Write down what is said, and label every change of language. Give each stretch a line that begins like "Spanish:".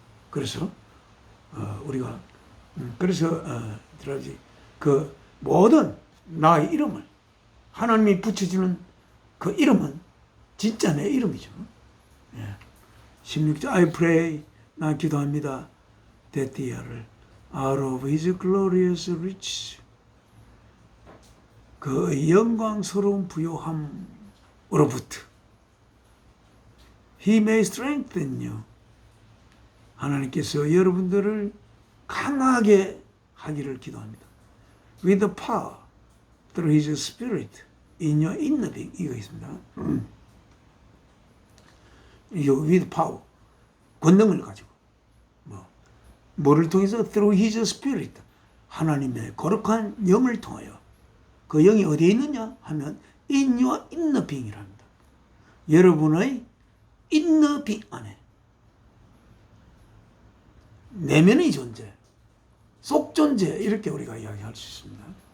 Korean: 그래서 우리가 그래서 그 모든 나의 이름을 하나님이 붙여주는 그 이름은 진짜 내 이름이죠. 16절
English: I pray,
Korean: 나 기도합니다.
English: that the year out of his glorious riches,
Korean: 그 영광스러운 부요함으로부터
English: he may strengthen you,
Korean: 하나님께서 여러분들을 강하게 하기를 기도합니다.
English: with the power through his spirit in your inner being.
Korean: 이거 있습니다. 이거
English: with power,
Korean: 권능을 가지고 뭐를 통해서
English: through his spirit,
Korean: 하나님의 거룩한 영을 통하여. 그 영이 어디에 있느냐 하면
English: in your inner being
Korean: 이랍니다. 여러분의 inner being 안에, 내면의 존재, 속 존재, 이렇게 우리가 이야기할 수 있습니다.